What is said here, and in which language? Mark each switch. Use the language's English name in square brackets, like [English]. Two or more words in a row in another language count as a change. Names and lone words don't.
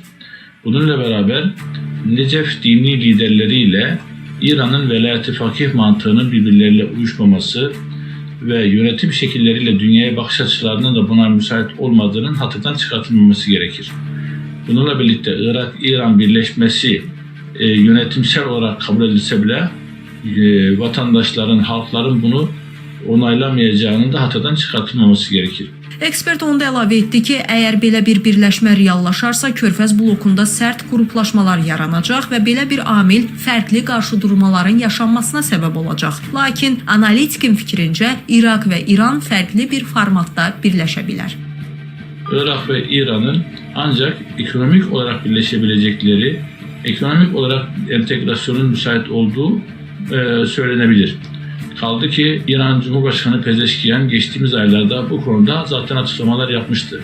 [Turkish] Bununla beraber Necef dini liderleriyle İran'ın velayeti fakih mantığının birbirleriyle uyuşmaması ve yönetim şekilleriyle dünyaya bakış açılarının da buna müsait olmadığının hatırdan çıkartılmaması gerekir. Bununla birlikte Irak-İran birleşmesi yönetimsel olarak kabul edilse bile vatandaşların, halkların bunu onaylamayacağının da hatırdan çıkartılmaması gerekir. [Azerbaijani] Ekspert onda əlavə etdi ki, əgər belə bir birləşmə reallaşarsa, Körfəz blokunda sərt qruplaşmalar yaranacaq və belə bir amil fərqli qarşıdurmaların yaşanmasına səbəb olacaq. Lakin analitikin fikrincə, İraq və İran fərqli bir formatda birləşə bilər. [Turkish] Irak ve İran'ın ancak ekonomik olarak birleşebilecekleri, ekonomik olarak entegrasyonun müsait olduğu söylenebilir. Kaldı ki İran Cumhurbaşkanı Pezeşkiyan geçtiğimiz aylarda bu konuda zaten açıklamalar yapmıştı.